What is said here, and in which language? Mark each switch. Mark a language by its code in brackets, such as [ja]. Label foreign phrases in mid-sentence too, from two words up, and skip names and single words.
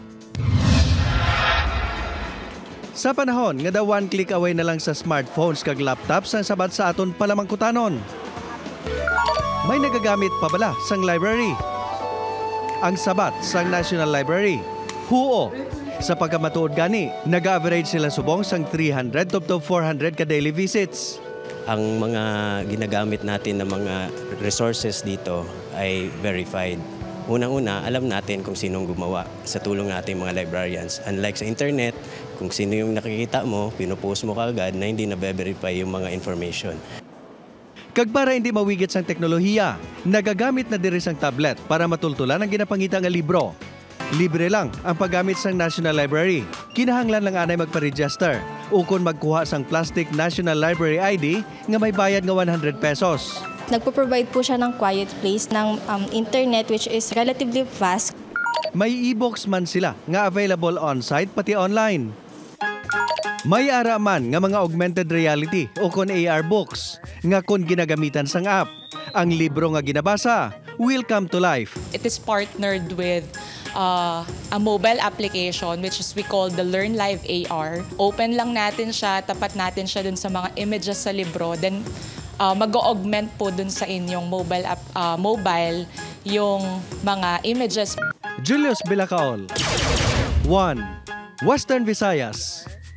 [hil] Sa panahon nga daw [en] one click away [hil] na lang sa smartphones kag laptops ang sabat sa aton palamangkutanon. May nagagamit pabala sang library. Ang sabat sang National Library, huo. Sa pagkamatuod gani, nag-average sila subong sang 300 to 400 ka [en] daily visits. [tl] Ang mga ginagamit natin ng mga resources dito ay verified. Unang-una, alam natin kung sinong gumawa sa tulong natin mga librarians. Unlike sa internet, kung sino yung nakikita mo, pinupost mo kaagad na hindi na-verify yung mga information. [hil] Kag para hindi mawigit sang teknolohiya, nagagamit na diri sang tablet para matultulan ang ginapangita nga libro. Libre lang ang paggamit sang National Library. Kinahanglan lang anay magpa-register o kung magkuha sang plastic National Library ID nga may bayad nga 100 pesos. [tl] Nagpo-provide po siya ng [en] quiet place [tl] ng internet [en] which is relatively fast. [hil] May e-books man sila nga [en] available on-site [hil] pati online. May ara man nga mga [en] augmented reality [hil] o kon [en] AR books [hil] nga kon ginagamitan sang app. Ang libro nga ginabasa [en] will come to life. It is partnered with a mobile application which is we call the Learn Live AR. [tl] Open lang natin siya, tapat natin siya dun sa mga images sa libro. Then mag-augment po dun sa inyong mobile yung mga images. [hil] Julius Bilacaol, 1. Western Visayas.